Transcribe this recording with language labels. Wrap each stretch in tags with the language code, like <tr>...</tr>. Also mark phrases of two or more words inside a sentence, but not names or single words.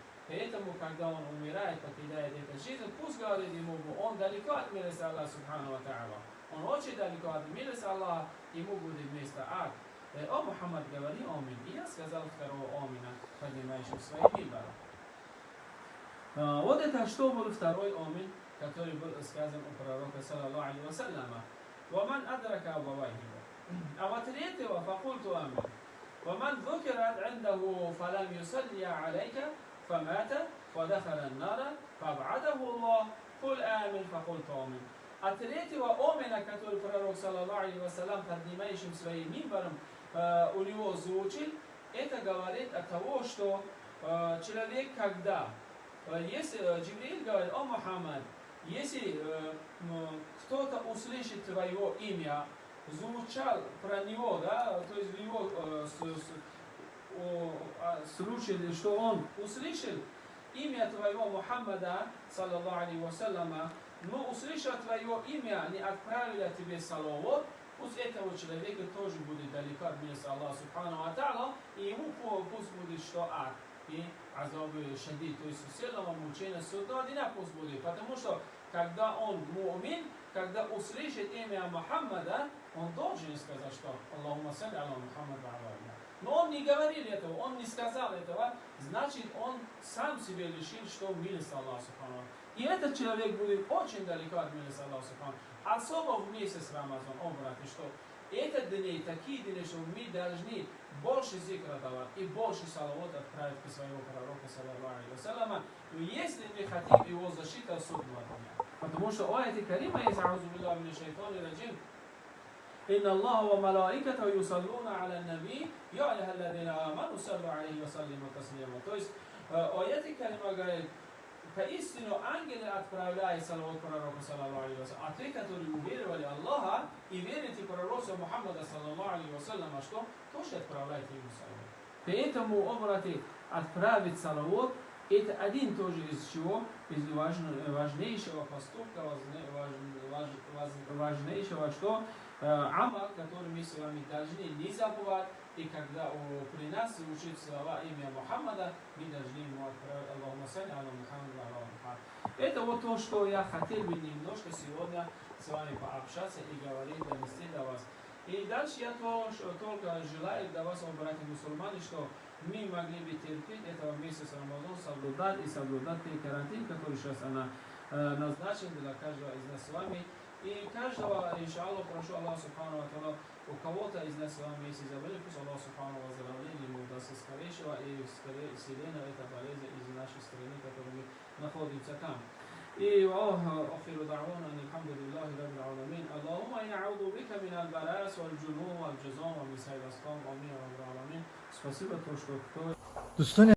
<ru>Поэтому, когда он умирает, покидает эту жизнь, пусть говорит ему, он далеко от милости Аллаха</ru> <ar>سبحانه وتعالى.</ar> <ru>Он очень далеко от милости Аллаха, ему будет место ад. О, Мухаммад, говори амин. И я сказал второго амина, поднимающего свои мимбары. Вот это что был второй амин, который был сказан у пророка,</ru> <ar>صلى الله عليه وسلم. وَمَنْ أَدْرَكَ أَبَوَيْهِ.</ar> <ru>А вот третьего,</ru> <ar>فَقُلْتُ آمِنْ. وَمَنْ ذُكِرَتْ عِنْدَهُ فَلَمْ يُصَلِّ عَلَيْكَ فمات ودخل النار فابعده الله قل آمن فقلت آمن.</ar> <ru>А третьего омена, который пророк,</ru> <ar>صلى الله عليه وسلم,</ar> <ru>поднимающим своим мимбаром, у него звучит, это говорит о том, что человек, когда, если Джибриль говорит, о Мухаммад, если кто-то услышит твое имя, звучал про него, да, то есть в его слушали, что он услышал имя твоего Мухаммада,</ru> <ar>صلى الله عليه وسلم,</ar> <ru>но услышал твое имя, не отправили тебе салават, пусть этого человека тоже будет далеко от милости Аллаха</ru> <ar>سبحانه وتعالى,</ar> <ru>и ему пусть будет что ад, и азабы шадид, то есть сильного мучения судного дня пусть будет, потому что когда он му'мин, когда услышит имя Мухаммада, он должен сказать, что</ru> <ar>اللهم صل على محمد وعلى عليه.</ar> <ru>Но он не говорил этого, он не сказал этого, значит он сам себе лишил, что милость Аллаха Субхану. И этот человек будет очень далеко от милости Аллаха Субхану. Особо в месяц Рамазан, обрати, что это дни, такие дни, что мы должны больше зикра давать и больше салават отправить к своему пророку,</ru> <ar>صلى الله عليه وسلم,</ar> <ru>если мы хотим его защиты от судного дня. Потому что у этой карима есть</ru> <ar>أعوذ بالله من الشيطان الرجيم. إن الله وملائكته يصلون على النبي يا أيها الذين آمنوا صلوا عليه وسلموا تسليما.</ar> <ru>То есть аят калима говорит, поистину ангелы отправляют салават пророку,</ru> <ar>صلى الله عليه وسلم,</ar> <ru>а те, которые уверовали Аллаха и верите пророку Мухаммада,</ru> <ar>صلى الله عليه وسلم,</ar> <ru>что тоже отправляйте ему салават. Поэтому, обрати, отправить салават, это один тоже из чего? Из важнейшего поступка, важнейшего что? Амал, который мы с вами должны не забывать, и когда при нас звучит слова имя Мухаммада, мы должны ему отправить</ru> <ar>اللهم صل على محمد وعلى محمد.</ar> <ru>Это вот то, что я хотел бы немножко сегодня с вами пообщаться и говорить, донести до вас. И дальше я только желаю для вас, братья мусульмане, что мы могли бы терпеть этого месяца Рамазан, соблюдать те карантин, который сейчас назначен для каждого из нас с вами. И каждого, иншаллах, прошу Аллаха</ru> <ar>سبحانه وتعالى,</ar> <ru>у кого-то из нас с вами есть заболевание, пусть Аллах</ru> <ar>سبحانه وتعالى</ar> <ru>ему даст скорейшего и исцеления этой болезни из нашей страны, в которой мы находимся там.</ru> <ar>И آخر دعوانا أن الحمد لله رب العالمين اللهم إنا نعوذ بك من البلاس والجنون والجزام ومن سائر الأسقام آمين يا رب العالمين.</ar> <ru>Спасибо, то, что кто</ru>